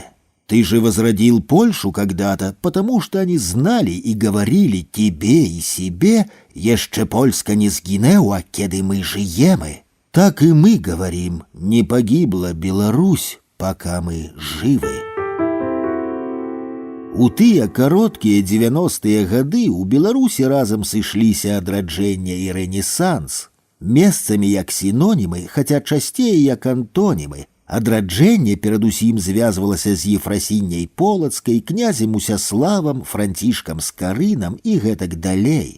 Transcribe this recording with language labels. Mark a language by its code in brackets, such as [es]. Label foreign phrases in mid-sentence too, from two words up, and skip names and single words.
[ru] Ты же возродил Польшу когда-то, потому что они знали и говорили тебе и себе, [pl] «Jeszcze Polska nie zginęła, kiedy my żyjemy». [ru] Так и мы говорим, не погибла Беларусь, пока мы живы. [be] У тыя кароткія 90-е гады ў Беларусі разам сышліся адраджэнне і рэнесанс. Месцамі як сінонімы, хаця часцей як антонімы. Адраджэнне перадусім звязвалася з Ефрасінняй Полацкай, князем Усяславам, Францішкам Скарынам і гэтак далей.